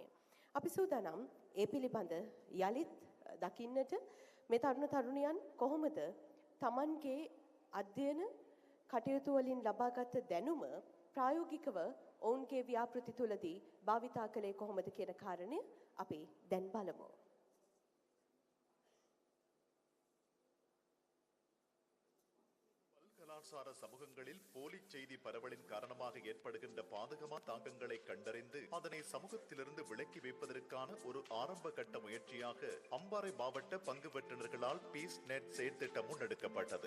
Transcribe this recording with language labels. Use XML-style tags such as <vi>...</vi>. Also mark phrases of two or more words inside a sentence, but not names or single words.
<si>අපි සූදානම් ඒ පිළිබඳ යලිත් දකින්නට මේ තරුණ තරුණියන් කොහොමද Tamanගේ අධ්‍යයන කටයුතු වලින් ලබාගත් දැනුම ප්‍රායෝගිකව ඔවුන්ගේ ව්‍යාපෘති තුලදී භාවිතා කළේ කොහොමද කියන කාරණය අපි දැන් බලමු.</si> <ta>கலாச்சார சமூகங்களில் போலி செய்தி பரவலின் காரணமாக ஏற்படுகின்ற பாதகமான தாக்கங்களை கண்டறிந்து அதனை சமூகத்திலிருந்து விலக்கி வைப்பதற்கான ஒரு ஆரம்ப கட்ட முயற்சியாக அம்பாறை மாவட்ட பங்கு பெற்றனர்களால் பீஸ் நெட் செயற்திட்டம் முன்னெடுக்கப்பட்டது.</ta>